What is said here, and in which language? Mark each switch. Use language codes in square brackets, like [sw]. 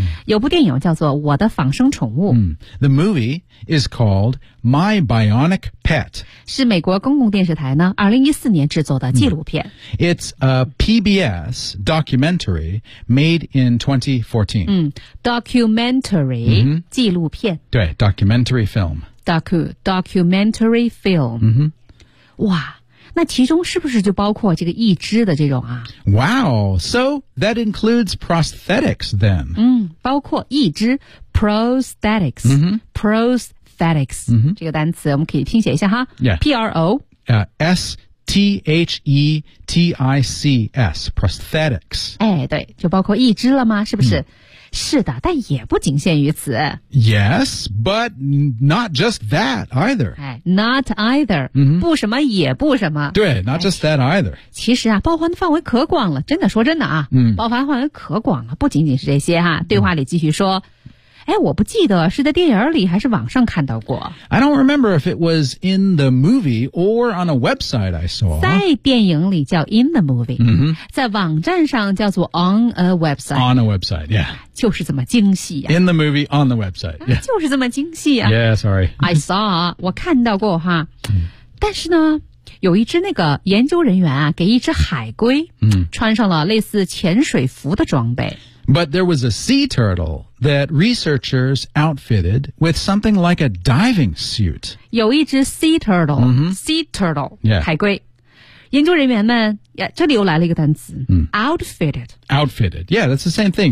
[zh] 有部电影叫做我的仿生宠物。 [en] 嗯、The movie is called My Bionic Pet. [zh] 是美国公共电视台呢2014年制作的纪录片。嗯、 [en] It's a PBS documentary made in 2014.、嗯、documentary,、 mm-hmm. [zh] 纪录片。 [en] 对 documentary film. Documentary film、 mm-hmm. [zh] 哇那其中是不是就包括这个义肢的这种啊 [en] Wow, so that includes prosthetics then、 [zh] 嗯、包括义肢 Prosthetics、 mm-hmm. [en] Prosthetics、 mm-hmm. [zh] 这个单词我们可以拼写一下哈、 [en] yeah. P-R-O、 S-T-H-E-T-I-C-S T-H-E-T-I-C-S, prosthetics. [zh] 哎，对，就包括义肢了吗？是不是？嗯，是的，但也不仅限于此。 [en] Yes, but not just that either. 哎， not either,、 mm-hmm. [zh] 不什么也不什么。 [en] 对， not just that either. [zh] 其实啊，包含的范围可广了，真的，说真的啊，嗯，包含范围可广了，不仅仅是这些哈。对话里继续说。哎，我不记得是在电影里还是网上看到过。 [en] I don't remember if it was in the movie or on a website I saw. [zh] 在电影里叫 in the movie,、 mm-hmm. 在网站上叫做 on a website. [en] On a website, yeah. [zh] 就是这么精细啊。 [en] In the movie, on the website, yeah. [zh] 就是这么精细啊。 [en] Yeah, sorry. [zh] I saw, 我看到过哈。但是呢，有一只那个研究人员啊，给一只海龟穿上了类似潜水服的装备。 But there was a sea turtle that researchers outfitted with something like a diving suit. 有一只 sea turtle,、 mm-hmm. [en] sea turtle,、 yeah. [zh] 海龟。研究人员们，这里又来了一个单词、outfitted. [en] Outfitted, yeah, that's the same thing.